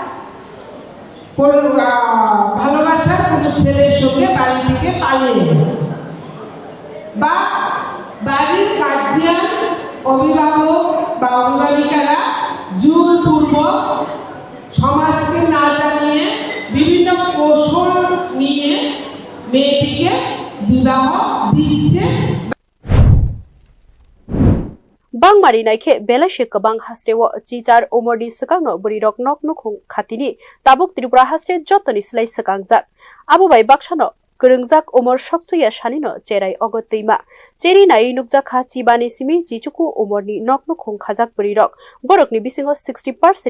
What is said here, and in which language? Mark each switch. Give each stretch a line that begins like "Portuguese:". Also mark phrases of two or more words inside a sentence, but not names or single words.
Bangla: ভালোবাসার কোনো ছেলের সঙ্গে বাড়ি থেকে পালিয়ে গেছে বা বাড়ির গার্জিয়ান অভিভাবক বা অভিভাবিকারা জোরপূর্বক সমাজকে না জানিয়ে বিভিন্ন কৌশল নিয়ে মেয়েটিকে বিবাহ দিচ্ছে
Kok Borok: Bang mari naikhe belashe kabang hastewo chichar umorni sakangno burirok nok nukhung khatini tabuk Tripura haste jotoni slai sakangjak abu bai bakshano gurungjak umor shoksuya shanino cherai ogoteima cheri nai nukjakha chibani simi jichuku umorni nok nukhung khajak burirok borokni bisingo 60%